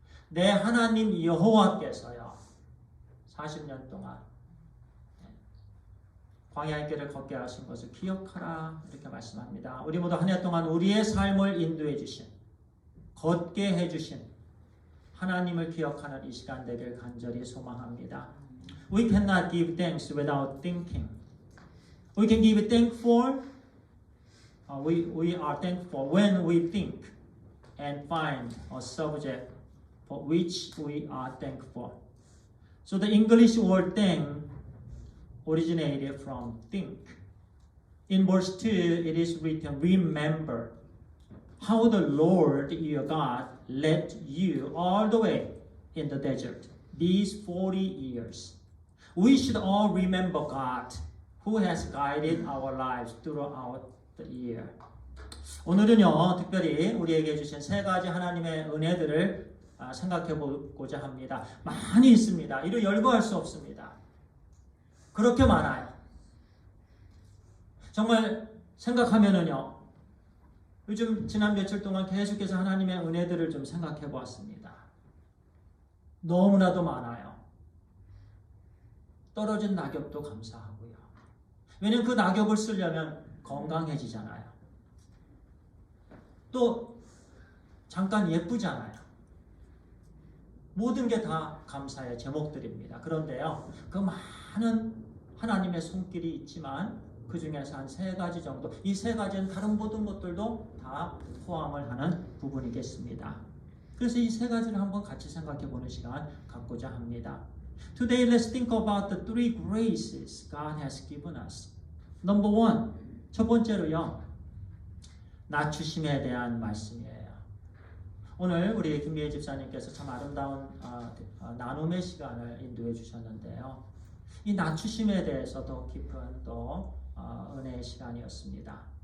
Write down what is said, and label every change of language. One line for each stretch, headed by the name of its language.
Korean: 내 하나님 여호와께서요, 40년 동안 광야의 길을 걷게 하신 것을 기억하라. 이렇게 말씀합니다. 우리 모두 한 해 동안 우리의 삶을 인도해 주신, 걷게 해 주신 하나님을 기억하는 이 시간 되길 간절히 소망합니다.
English: We cannot give thanks without thinking. We can give thankful. We are thankful when we think and find a subject for which we are thankful. So the English word thank originated from think. In verse 2, it is written, remember how the Lord your God led you all the way in the desert these 40 years. We should all remember God who has guided our lives throughout the year.
Korean: 오늘은요, 특별히 우리에게 주신 세 가지 하나님의 은혜들을 생각해 보고자 합니다. 많이 있습니다. 이루 열거할 수 없습니다. 그렇게 많아요. 정말 생각하면은요, 요즘 지난 며칠 동안 계속해서 하나님의 은혜들을 좀 생각해 보았습니다. 너무나도 많아요. 떨어진 낙엽도 감사하고요. 왜냐면 그 낙엽을 쓰려면 건강해지잖아요. 또 잠깐 예쁘잖아요. 모든 게 다 감사의 제목들입니다. 그런데요, 그 많은 하나님의 손길이 있지만 그 중에서 한 세 가지 정도, 이 세 가지는 다른 모든 것들도 다 포함을 하는 부분이겠습니다. 그래서 이 세 가지를 한번 같이 생각해 보는 시간 갖고자 합니다.
English: Today, let's think about the three graces God has given us. Number one,
Korean: 첫 번째로요, 낮추심에 대한 말씀이에요. 오늘 우리 김미애 집사님께서 참 아름다운 나눔의 시간을 인도해 주셨는데요. 이 낮추심에 대해서 더 깊은 또 은혜의 시간이었습니다.